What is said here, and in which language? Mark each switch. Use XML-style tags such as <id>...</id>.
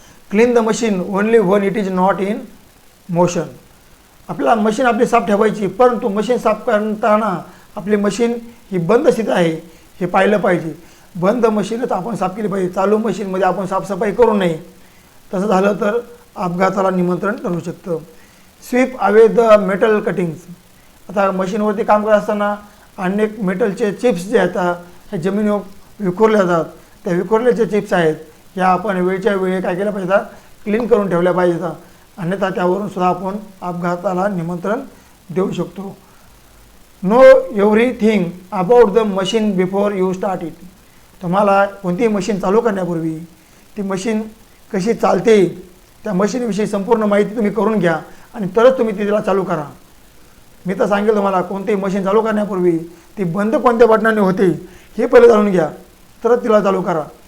<en>Clean the machine only when it is not in motion.</en> <mr>आपल्याला machine आपली साफ ठेवायची, परंतु मशीन साफ करताना आपली मशीन ही बंद स्थितीत आहे हे पाहिलं पाहिजे. बंद मशीनच आपण साफ केली पाहिजे. चालू मशीनमध्ये आपण साफसफाई करू नये. तसं झालं तर अपघाताला निमंत्रण ठरू शकतं.</mr> <en>Sweep away the metal cuttings.</en> <mr>आता मशीनवरती काम करत असताना अनेक मेटलचे चिप्स जे आहेत हे जमिनीवर विखुरले जातात. त्या विखुरलेले जे चिप्स आहेत ह्या आपण वेळच्या वेळी काय केलं पाहिजे, क्लीन करून ठेवल्या पाहिजेत, अन्यथा त्यावरून सुद्धा आपण अपघाताला निमंत्रण देऊ शकतो.</mr> <en>Know everything about the machine before you start it.</en> <mr>तुम्हाला कोणतीही मशीन चालू करण्यापूर्वी ती मशीन कशी चालते त्या मशीनविषयी संपूर्ण माहिती तुम्ही करून घ्या आणि तरच तुम्ही तिला चालू करा. मी तर सांगेल तुम्हाला कोणतीही मशीन चालू करण्यापूर्वी ती बंद कोणत्या बटनाने होते हे पहिले जाणून घ्या, तरच तिला चालू करा.</mr>